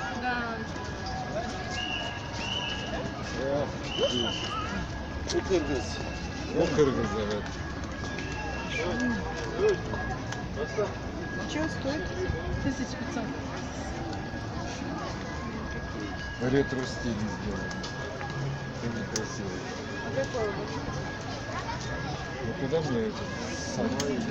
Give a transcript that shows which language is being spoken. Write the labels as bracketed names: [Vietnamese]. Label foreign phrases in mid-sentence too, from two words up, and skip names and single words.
[Russian] Да. [Turkish] O Kırgız evet. [Russian] Чего стоит? 1500. Ретро стиль сделали. Очень красивый. А какой? Ну куда мне это? Сама